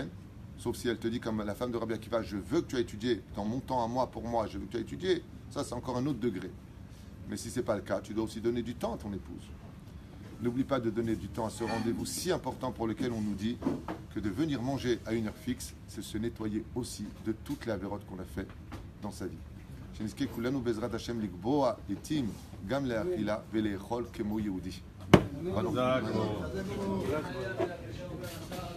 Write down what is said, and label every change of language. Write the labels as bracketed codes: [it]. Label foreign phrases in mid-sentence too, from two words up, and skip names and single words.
[fr] Sauf si elle te dit, comme la femme de Rabbi Akiva, je veux que tu aies étudié, dans mon temps à moi, pour moi, je veux que tu aies étudié, ça c'est encore un autre degré. Mais si ce n'est pas le cas, tu dois aussi donner du temps à ton épouse. N'oublie pas de donner du temps à ce rendez-vous si important pour lequel on nous dit que de venir manger à une heure fixe, c'est se nettoyer aussi de toute la vérote qu'on a fait dans sa vie. [he] שנזכה כולנו בעזרת השם לקבוע עתים גם לאכילה ולאכול כמו יהודי. חזק.